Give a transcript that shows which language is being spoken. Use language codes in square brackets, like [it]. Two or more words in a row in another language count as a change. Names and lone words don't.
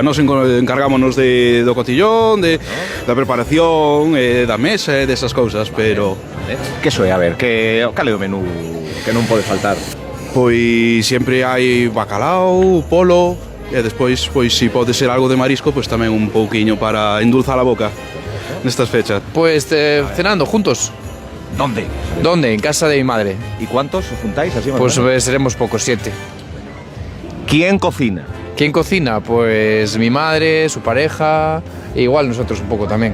[gl] Nos encargámonos do cotillón, da preparación, da mesa e desas cousas, pero... Que soe, a ver, cal é o menú que non pode faltar? Pois sempre hai bacalao, polo, e despois, pois, se pode ser algo de marisco, pois tamén un pouquiño para endulzar a boca nestas fechas. [es] Pues cenando juntos. ¿Dónde? En casa de mi madre. ¿Y cuántos os juntáis así? Pues seremos pocos, 7. ¿Quién cocina? ¿Quién cocina? Pues mi madre, su pareja, e igual nosotros un poco también.